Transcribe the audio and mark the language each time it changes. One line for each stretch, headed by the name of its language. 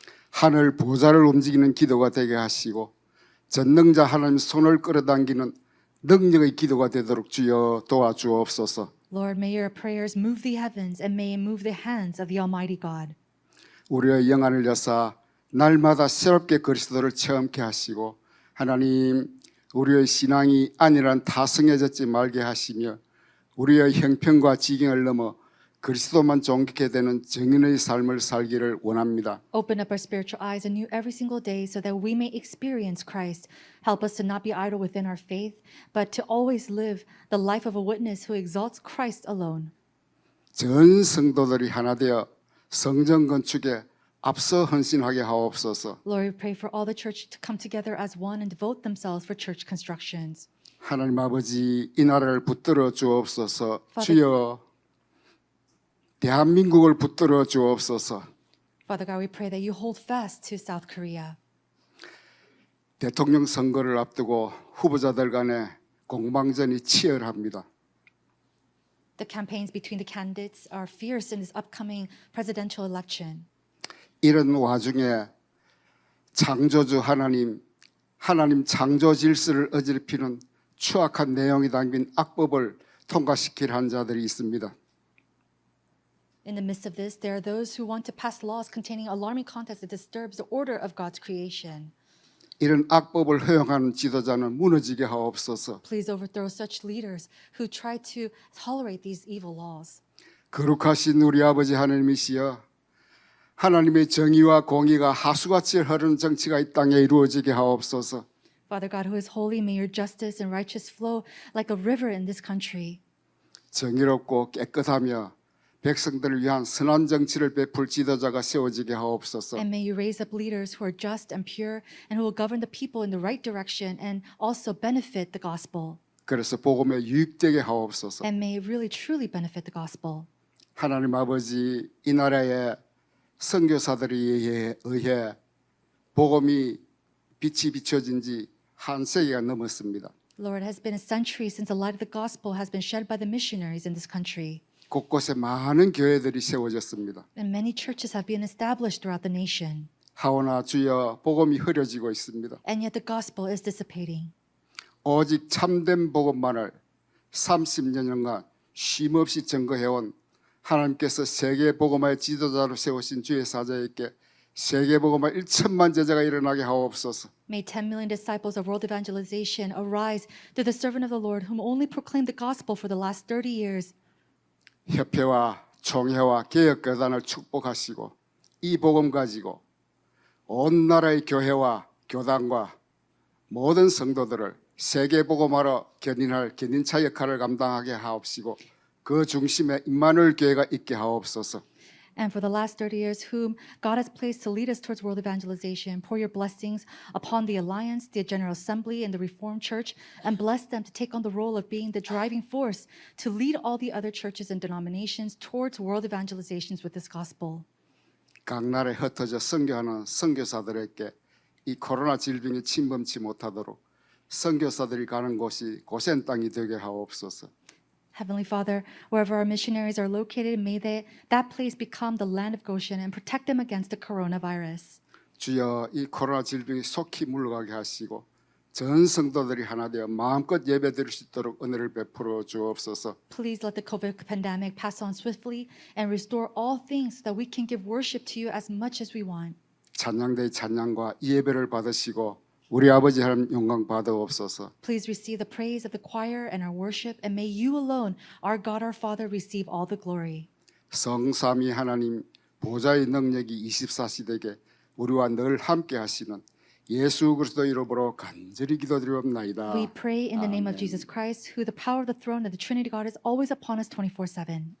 Korean: 하늘 보좌를 움직이는 기도가 되게 하시고 전능자 하나님 손을 끌어당기는 능력의 기도가 되도록 주여 도와주옵소서.
English: Lord, may your prayers move the heavens and may it move the hands of the Almighty God.
Korean: 우리의 영안을 여사 날마다 새롭게 그리스도를 체험케 하시고 하나님 우리의 신앙이 안일한 타성해졌지 말게 하시며 우리의 형편과 지경을 넘어 그리스도만 존귀케 되는 정인의 삶을 살기를 원합니다.
English: Open up our spiritual eyes anew every single day so that we may experience Christ. Help us to not be idle within our faith, but to always live the life of a witness who exalts Christ alone.
Korean: 전 성도들이 하나 되어 성전 건축에 앞서 헌신하게 하옵소서.
English: Lord, we pray for all the church to come together as one and devote themselves for church constructions.
Korean: 하나님 아버지 이 나라를 붙들어 주옵소서.
English: Father-
Korean: 주여 대한민국을 붙들어 주옵소서.
English: Father God, we pray that you hold fast to South Korea.
Korean: 대통령 선거를 앞두고 후보자들 간에 공방전이 치열합니다.
English: The campaigns between the candidates are fierce in this upcoming presidential election.
Korean: 이런 와중에 창조주 하나님 창조 질서를 어지럽히는 추악한 내용이 담긴 악법을 통과시킬 한 자들이 있습니다.
English: In the midst of this, there are those who want to pass laws containing alarming content that disturbs the order of God's creation.
Korean: 이런 악법을 허용하는 지도자는 무너지게 하옵소서.
English: Please overthrow such leaders who try to tolerate these evil laws.
Korean: 거룩하신 우리 아버지 하나님이시여 하나님의 정의와 공의가 하수같이 흐르는 정치가 이 땅에 이루어지게 하옵소서.
English: Father God, who is holy, may your justice and righteous flow like a river in this country.
Korean: 정의롭고 깨끗하며 백성들을 위한 선한 정치를 베풀 지도자가 세워지게 하옵소서.
English: And may you raise up leaders who are just and pure and who will govern the people in the right direction and also benefit the gospel.
Korean: 그래서 복음에 유익되게 하옵소서.
English: And may it really truly benefit the gospel.
Korean: 하나님 아버지 이 나라의 선교사들에 의해 복음이 빛이 비춰진 지 한 세기가 넘었습니다.
English: Lord, it has been a century since the light of the gospel has been shed by the missionaries in this country.
Korean: 곳곳에 많은 교회들이 세워졌습니다.
English: And many churches have been established throughout the nation.
Korean: 하오나 주여 복음이 흐려지고 있습니다.
English: And yet the gospel is dissipating.
Korean: 오직 참된 복음만을 30년간 쉼없이 증거해온 하나님께서 세계 복음화의 지도자로 세우신 주의 사자에게 세계 복음화 1천만 제자가 일어나게 하옵소서.
English: May 10 million disciples of world evangelization arise through the servant of the Lord whom only proclaimed the gospel for the last 30 years.
Korean: 협회와 총회와 개혁교단을 축복하시고 이 복음 가지고 온 나라의 교회와 교단과 모든 성도들을 세계 복음화로 견인차 역할을 감당하게 하옵시고 그 중심에 임마누엘 교회가 있게 하옵소서.
English: And for the last 30 years, whom God has placed to lead us towards world evangelization, pour your blessings upon the Alliance, the General Assembly, and the Reformed Church, and bless them to take on the role of being the driving force to lead all the other churches and denominations towards world evangelizations with this gospel.
Korean: 각 나라에 흩어져 선교하는 선교사들에게 이 코로나 질병이 침범치 못하도록 선교사들이 가는 곳이 고센 땅이 되게 하옵소서.
English: Heavenly Father, wherever our missionaries are located, may that place become the land of Goshen and protect them against the coronavirus.
Korean: 주여 이 코로나 질병이 속히 물러가게 하시고 전 성도들이 하나 되어 마음껏 예배드릴 수 있도록 은혜를 베풀어 주옵소서.
English: Please let the COVID pandemic pass on swiftly and restore all things so that we can give worship to you as much as we want.
Korean: 찬양대의 찬양과 이 예배를 받으시고 우리 아버지 하나님 영광 받아옵소서.
English: Please receive the praise of the choir and our worship, and may you alone, our God, our Father, receive all the glory.
Korean: 성삼위 하나님 보좌의 능력이 24시대에 우리와 늘 함께 하시는 예수 그리스도 이름으로 간절히 기도드리옵나이다.
English: We pray in the name of Jesus Christ, who the power of the throne of the Trinity God is always upon us 24/7.